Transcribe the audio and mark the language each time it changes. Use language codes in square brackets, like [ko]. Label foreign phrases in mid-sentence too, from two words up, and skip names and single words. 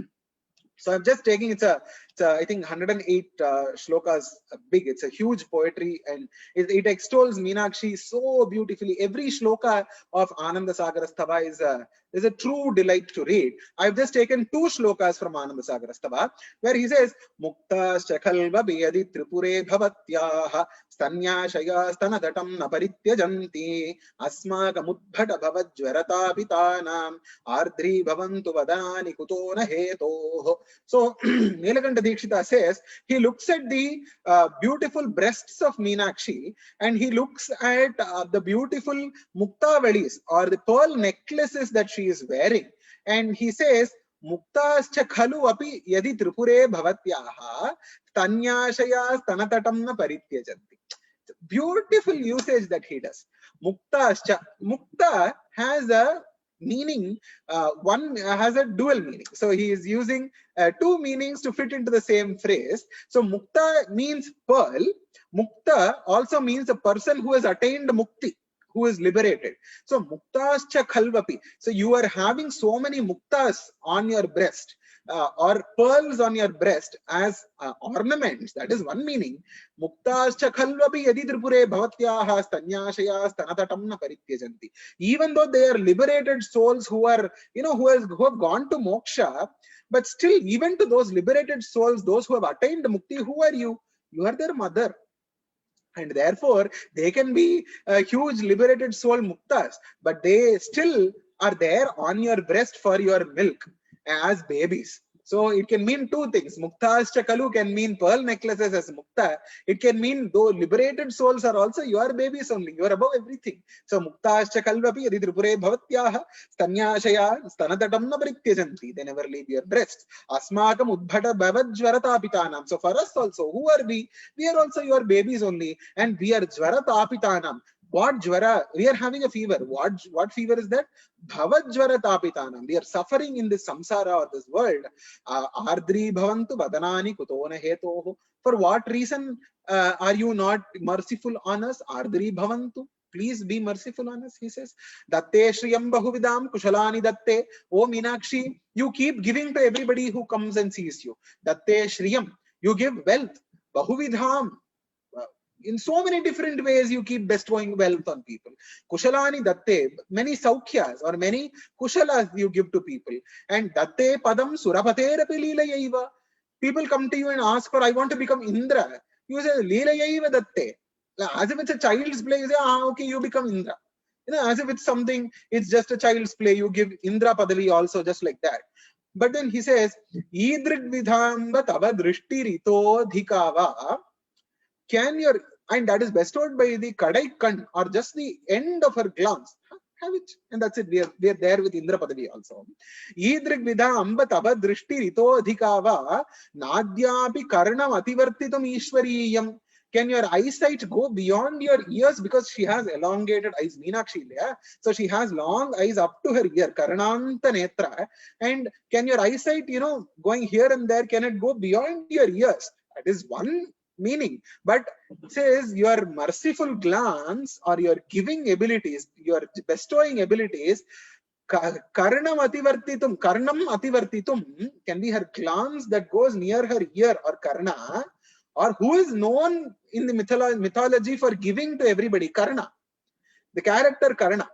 [en] So I'm just taking, it's I think 108 shlokas big. It's a huge poetry, and it extols Meenakshi so beautifully. Every shloka of Ananda Sagarastava is a true delight to read. I've just taken two shlokas from Ananda Sagarastava, where he says, [sa] Mukta Shakhalva Biyadi Tripure Bhavatyaha Stanyashaya Stanadatam Naparityajanti Asmaka Mudbhata Bhavajvarata Pitanam Ardri Bhavantu Vadani Kutona Hetoho. [en] So Neelakantha Dikshita says he looks at the beautiful breasts of Meenakshi, and he looks at the beautiful muktavalis or the pearl necklaces that she is wearing, and he says, [sa] Muktascha khalu api yadi tripure bhavatyaha tanyashaya stanatatamna parityajanti. [en] Beautiful usage that he does. Muktascha. Mukta has a meaning, one has a dual meaning. So he is using two meanings to fit into the same phrase. So mukta means pearl. Mukta also means a person who has attained mukti, who is liberated. [sa] So muktascha khalvapi. [en] So you are having so many muktas on your breast, or pearls on your breast as ornaments. That is one meaning. [sa] Muktascha khalvapi yadi tripure bhavatyaha stanyashaya stanatatamna parityajanti. [en] Even though they are liberated souls who are, who have gone to moksha, but still, even to those liberated souls, those who have attained mukti, who are you? You are their mother. And therefore, they can be a huge liberated soul muktas, but they still are there on your breast for your milk as babies. So it can mean two things. [sa] Muktascha kalu [en] can mean pearl necklaces as mukta. It can mean though liberated souls are also your babies only. You are above everything. [sa] So muktascha kalvapi yadi tripure bhavatyaha stanyashaya stanatatam na parityajanti. [en] They never leave your breasts. [sa] Asmakam udbhata bhavajvaratapitanam. [en] So for us also, who are we? We are also your babies only. And we are jvaratapitanam. What jvara? We are having a fever. What fever is that? [sa] Bhavajvara tapitanam. [en] We are suffering in this samsara or this world. [sa] Ardri bhavantu vadanani kutona hetoho. [en] For what reason are you not merciful on us? [sa] Ardri bhavantu. [en] Please be merciful on us, he says. [sa] Datte shriyam bahuvidam kushalani datte. [en] Oh Meenakshi, you keep giving to everybody who comes and sees you. [sa] Datte shriyam. [en] You give wealth. Bahuvidham. In so many different ways you keep bestowing wealth on people. [sa] Kushalani datte, [en] many saukhyas or many kushalas you give to people. [sa] And datte padam surapaterapi leelayaiva. [en] People come to you and ask for, I want to become Indra. You say [sa] leelayaiva datte. [en] As if it's a child's play, you say, okay, you become Indra. As if it's something, it's just a child's play, you give Indra padavi also, just like that. But then he says, [sa] idrig vidhamba tava drishti rito dhikava. [en] Can your, and that is bestowed by the kadai kan or just the end of her glance. Have it, and that's it. We are there with Indra Padavi also. [sa] Idrig vidha amba tava drishti rito adhikava nadyapi karnam ativartitum ishwariyam. [en] Can your eyesight go beyond your ears because she has elongated eyes? Meenakshi, yeah? So she has long eyes up to her ear, [sa] karnanta netra. [en] And can your eyesight, going here and there, can it go beyond your ears? That is one meaning. But it says your merciful glance or your giving abilities, your bestowing abilities, [sa] karnam ativartitum [en] can be her glance that goes near her ear or karna, or who is known in the mythology for giving to everybody, Karna, the character Karna.